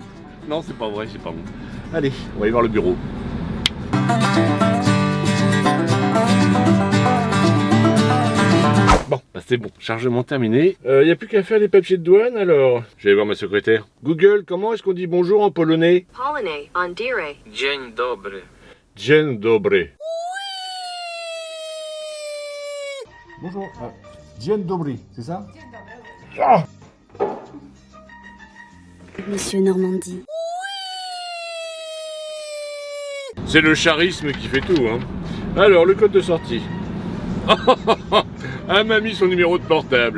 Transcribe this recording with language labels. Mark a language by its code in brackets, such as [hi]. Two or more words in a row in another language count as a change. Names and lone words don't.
[fr] Non, c'est pas vrai, c'est pas bon. Allez, on va aller voir le bureau. Bon, bah c'est bon, chargement terminé. Y a plus qu'à faire les papiers de douane alors. Je vais aller voir ma secrétaire. Google, comment est-ce qu'on dit bonjour en polonais? Polonais, on dirait. [pl] Dzień dobry. Dzień dobry. Bonjour. Dzień dobry, [fr] c'est ça? Ah Monsieur Normandie. C'est le charisme qui fait tout, hein. Alors, le code de sortie. Elle m'a mis son numéro de portable.